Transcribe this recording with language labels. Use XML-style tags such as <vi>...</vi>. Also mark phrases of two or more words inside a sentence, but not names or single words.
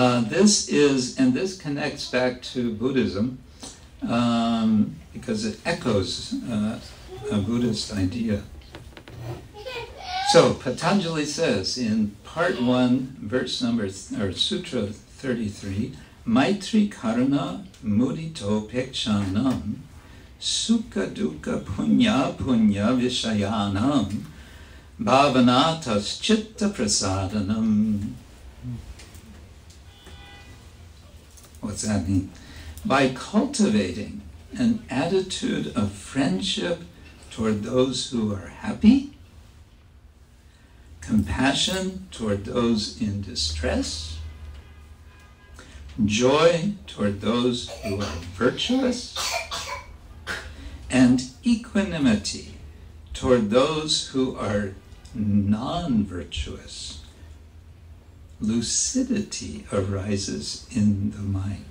<en>This connects back to Buddhism because it echoes a Buddhist idea. So Patanjali says in part 1, verse number, or Sutra 33,</en> <sa>Maitri Karuna Mudito Pekshanam Sukha Dukkha Punya Punya Vishayanam Bhavanatas Chitta Prasadanam.</sa> <en>What's that mean? By cultivating an attitude of friendship toward those who are happy, compassion toward those in distress, joy toward those who are virtuous, and equanimity toward those who are non-virtuous, lucidity arises in the mind.</en>